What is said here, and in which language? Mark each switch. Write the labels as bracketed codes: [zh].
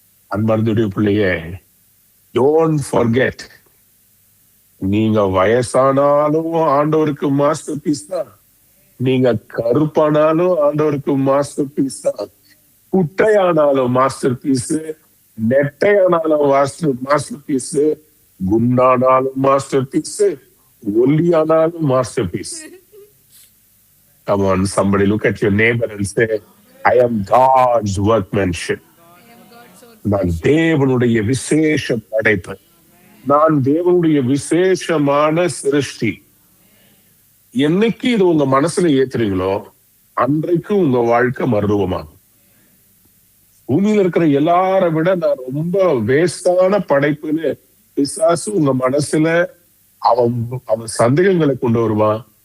[ta] அன்பார்ந்துடைய பிள்ளையே, [en] don't forget, [ta] நீங்க வயசானாலும் ஆண்டவருக்கு மாஸ்டர் பீஸ் தான், நீங்க கருப்பானாலும் ஆண்டவருக்கு மாஸ்டர் பீஸ் தான், குட்டையானாலும் master piece, நெட்டையானாலும் master piece, குண்டானாலும் master piece, ஒல்லியானாலும் master piece. [en] Come on, somebody look at your neighbor and say, I am God's workmanship. [ta] நான் தேவனுடைய விசேஷ படைப்பு, நான் தேவனுடைய விசேஷமான சிருஷ்டி. என்னைக்கு இது உங்க மனசுல ஏத்துறீங்களோ அன்றைக்கு உங்க வாழ்க்கை மருவமாகும். பூமியில இருக்கிற எல்லாரை விட நான் ரொம்ப வேஸ்டான படைப்புன்னு பிசாசு உங்க மனசுல அவன் சந்தேகங்களை கொண்டு வருவான்.